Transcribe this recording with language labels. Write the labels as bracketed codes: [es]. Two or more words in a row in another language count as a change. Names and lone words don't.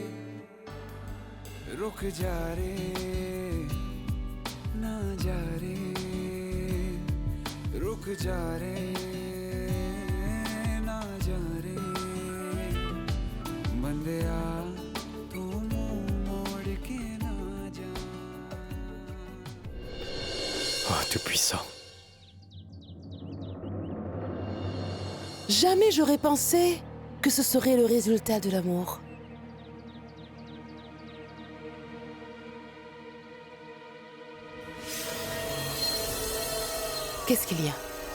[hi] रुक जा रे ना जा रे रुक जा रे ना जा रे बंदिया तू मुंह मोड़ के ना जा [fr] Oh, tout-puissant. Jamais j'aurais pensé que ce serait le résultat de l'amour. Qu'est-ce qu'il y a?